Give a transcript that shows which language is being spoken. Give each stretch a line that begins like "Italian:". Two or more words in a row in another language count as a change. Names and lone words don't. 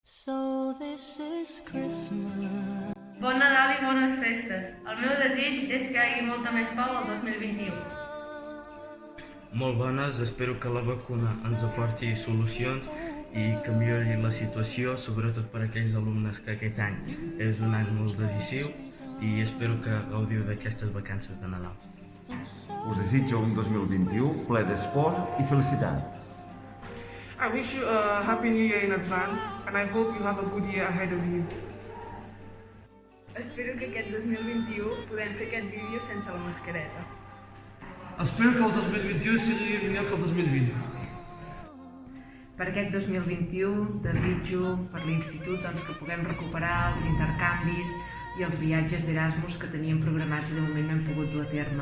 English: So this is Christmas.
Catalan: Bon Nadal i bones festes. El meu desig és que hi hagi molta més pau el 2021. Molt bones, espero que la vacuna ens aporti solucions i que millori la situació, sobretot per a aquells alumnes que aquest any és un any molt decisiu i espero que gaudiu d'aquestes vacances de Nadal. Us desitjo un 2021 ple d'esport i felicitat.
English: I wish you a happy new year in advance and I hope you have a good year ahead of you.
Catalan: Espero que aquest 2021 podem fer aquest vídeo sense la mascareta. Espero que el 2021 sigui millor que el 2020. Per aquest 2021 desitjo per l'institut que puguem recuperar els intercanvis i els viatges d'Erasmus que teníem programats i de moment no hem pogut dur a terme.